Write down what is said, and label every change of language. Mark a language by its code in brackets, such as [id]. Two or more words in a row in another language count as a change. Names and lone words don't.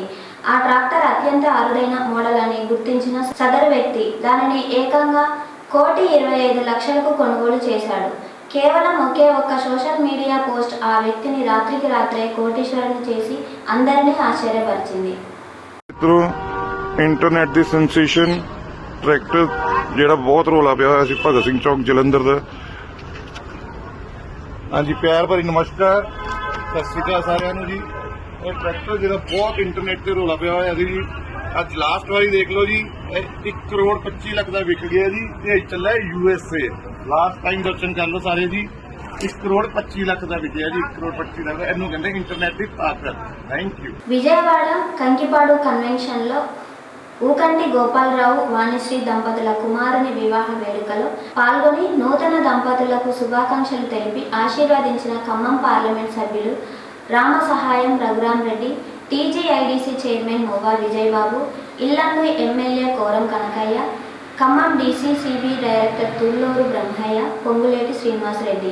[te] ఆ ట్రాక్టర్ అత్యంత అరుదైన మోడల్ అని గుర్తించిన సదరు వ్యక్తి దానిని ఏకంగా 1,25,00,000కు కొనుగోలు చేశాడు. కేవలం ఒకే ఒక్క [en] social media post [te] ఆ వ్యక్తిని రాత్రికి రాత్రే కోటీశ్వరుని చేసి అందరినీ ఆశ్చర్యపరిచింది. [pa] ਇੰਟਰਨੈਟ ਦੀ ਸੈਂਸੇਸ਼ਨ ਟਰੈਕਟਰ ਜਿਹੜਾ ਬਹੁਤ ਰੌਲਾ ਪਿਆ ਹੋਇਆ ਸੀ ਭਗਤ ਸਿੰਘ ਚੌਕ ਜਲੰਧਰ ਦਾ। ਹਾਂਜੀ, ਪਿਆਰ ਭਰੀ ਨਮਸਕਾਰ, ਸਤਿ ਸ਼੍ਰੀ ਅਕਾਲ ਸਾਰਿਆਂ ਨੂੰ ਜੀ। ਇਹ ਟਰੈਕਟਰ ਜਿਹੜਾ ਬਹੁਤ ਇੰਟਰਨੈਟ ਤੇ ਰੌਲਾ ਪਿਆ ਹੋਇਆ ਸੀ ਜੀ, ਅੱਜ ਲਾਸਟ ਵਾਰੀ ਦੇਖ ਲਓ ਜੀ, 1,25,00,000 ਦਾ ਵਿਕ ਗਿਆ ਜੀ। ਇਹ ਚੱਲਿਆ USA। [en] last time [pa] ਦਰਸ਼ਨ ਕਰ ਲਓ ਸਾਰੇ ਜੀ, 1,25,00,000 ਦਾ ਵਿਕਿਆ ਜੀ। 1,25,00,000 ਇਹਨੂੰ ਕਹਿੰਦੇ ਇੰਟਰਨੈਟ ਦੀ ਤਾਕਤ। [en] thank you. [te] విజయవాడ కంకిపాడు కన్వెన్షన్లో ఊకంటి గోపాలరావు, వాణిశ్రీ దంపతుల కుమారుని వివాహ వేడుకలో పాల్గొని నూతన దంపతులకు శుభాకాంక్షలు తెలిపి ఆశీర్వదించిన ఖమ్మం పార్లమెంట్ సభ్యులు రామ సహాయం రఘురాం రెడ్డి, టీజీఐడీసీ చైర్మన్ మోవా విజయబాబు, ఇల్లందు ఎమ్మెల్యే కోరం కనకయ్య, ఖమ్మం డీసీసీబీ డైరెక్టర్ తుల్లూరు బ్రహ్మయ్య, పొంగులేటి శ్రీనివాసరెడ్డి.